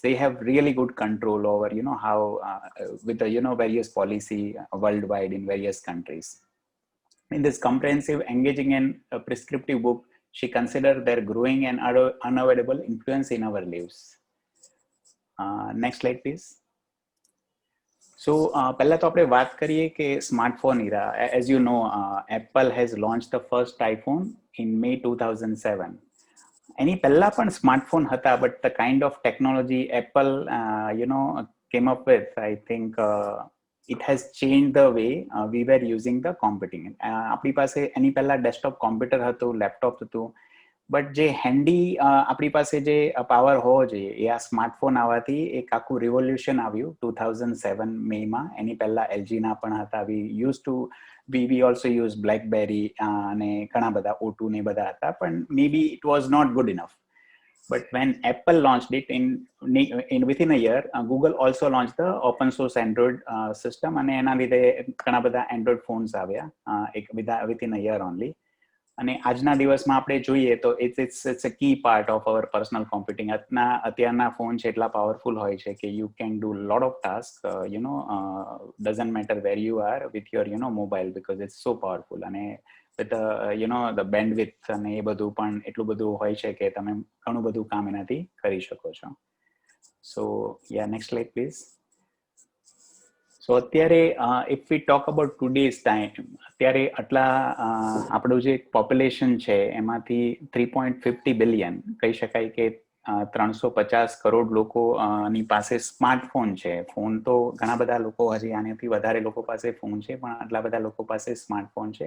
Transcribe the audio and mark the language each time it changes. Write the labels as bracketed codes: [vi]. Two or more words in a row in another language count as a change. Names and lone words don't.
[en] They have really good control over, how, with the, various policy worldwide in various countries. In this comprehensive, engaging and prescriptive book, she considered their growing and unavoidable influence in our lives. Next slide, please. So, [gu] પહેલા તો આપણે વાત કરીએ કે સ્માર્ટફોન era. [en] As you know, Apple has launched the first iPhone in May 2007. [gu] એની પહેલા પણ સ્માર્ટફોન હતા, [en] but the kind of technology Apple, came up with, I think it has changed the way we were using the computing. [gu] આપણી પાસે એની પહેલા ડેસ્કટોપ કોમ્પ્યુટર હતું, લેપટોપ હતું, બટ જે હેન્ડી આપણી પાસે જે પાવર હોવો જોઈએ એ આ સ્માર્ટફોન આવવાથી એક આખું રિવોલ્યુશન આવ્યું 2007 મેમાં. એની પહેલા એલજીના પણ હતા. [en] we also use BlackBerry [gu] અને ઘણા બધા O2 ને બધા હતા, પણ [en] maybe it was not good enough. But when Apple launched it within a year, Google also launched the open source Android system, [gu] અને એના લીધે ઘણા બધા [en] Android phones [gu] આવ્યા [en] within a year only. [gu] અને આજના દિવસમાં આપણે જોઈએ તો [en] it's a key part of our personal computing. [gu] અત્યારના ફોન છે એટલા પાવરફુલ હોય છે કે [en] you can do a lot of tasks, doesn't matter where you are with your mobile, because it's so powerful. [gu] અને [en] with the bandwidth [gu] અને એ બધું પણ એટલું બધું હોય છે કે તમે ઘણું બધું કામ એનાથી કરી શકો છો. [en] So yeah, next slide please. So અત્યારે if we talk about today's time, [gu] અત્યારે આટલા આપણું જે પોપ્યુલેશન છે એમાંથી 3.50 બિલિયન કહી શકાય કે 350 કરોડ લોકો ની પાસે સ્માર્ટફોન છે. ફોન તો ઘણા બધા લોકો હજી આનાથી વધારે લોકો પાસે ફોન છે, પણ આટલા બધા લોકો પાસે સ્માર્ટફોન છે.